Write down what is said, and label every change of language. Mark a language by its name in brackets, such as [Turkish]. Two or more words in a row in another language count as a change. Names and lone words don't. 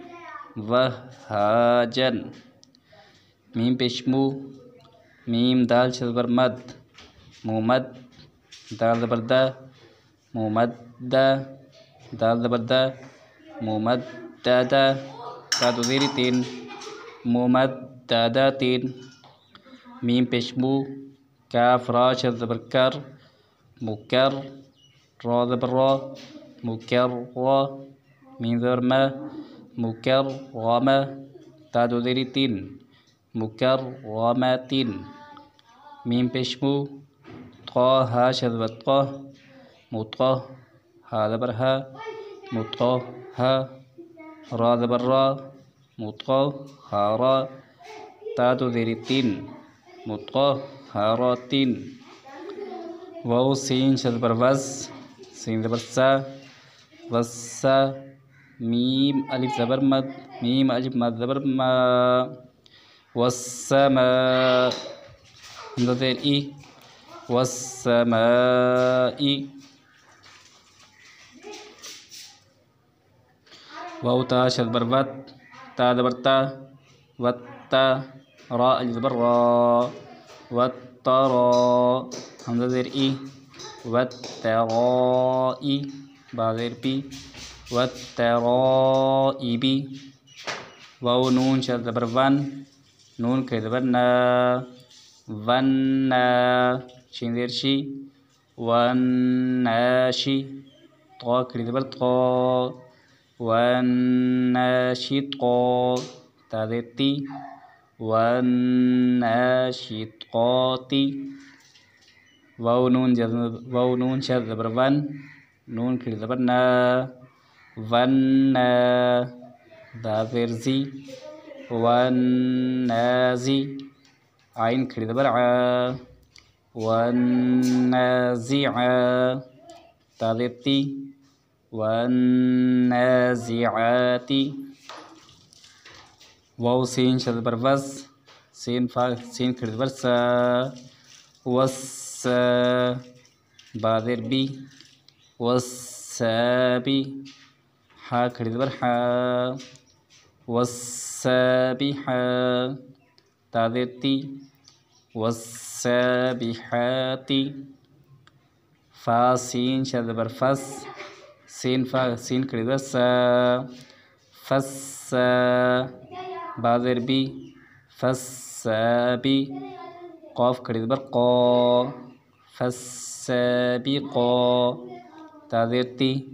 [Hindi] वहाजन, मीम पेश मू, मीम दाल शद ज़बर मद, मुमद, दाल ज़बर दा, मुमद्दा, दाल ज़बर दा, मुमद्ददा, ता दो ज़ेर तीन, मुमद्ददातिन, मीम पेश मू, काफ रा शद ज़बर कर, मुकर, रा ज़बर रा, मुकर्रा, मीम ज़बर मा, मुकर्रमा, ता दो ज़ेर तीन, मुकर्रमातिन, मीम पेश मू, ता हा शद ज़बर ता, मुता, हा ज़बर हा, मुताहा, रा ज़बर रा, मुताहारा, ता दो ज़ेर तीन, मुताहारातिन, वाव सीन शद ज़बर वज़, सीन ज़बर सा, वस्सा, मीम अलिफ ज़बर मद, मीम अलिफ मद ज़बर मा, वस्समा, हमज़ा ज़ेर ई, वस्समाई, वाव ता शद ज़बर वत, ता ज़बर ता, वत्ता, रा अलिफ ज़बर रा, वत्तरा, हमज़ा ज़ेर ई, वत्तराई, बाज़ेर पी वत्तराइबी वाव नून शद ज़बर वन नून खड़ी ज़बर न वन्न शीन ज़ेर शी वन्नशी तो खड़ी ज़बर तो वन्नशितो ता ज़ेर ती वन्नशितोती वाव नून शद ज़बर वन नून खड़ी ज़बर न वन्न दाज़ेर ज़ी वन्नज़ी आइन खड़ी ज़बर आ वन्नज़िअ ताज़ेर ती वन्नज़िआती वाव सीन शद ज़बर वस सीन खड़ी ज़बर स वस्स बाज़ेर बी वस्साबी हा खड़ी ज़बर हा वस्साबिहा ताज़ेर ती वस्साबिहाती फा सीन शद ज़बर फस सीन खड़ी ज़बर सा फस्स बाज़ेर बी फस्साबी क़ाफ खड़ी ज़बर क़ा फस्साबिक़ा ताज़ेर ती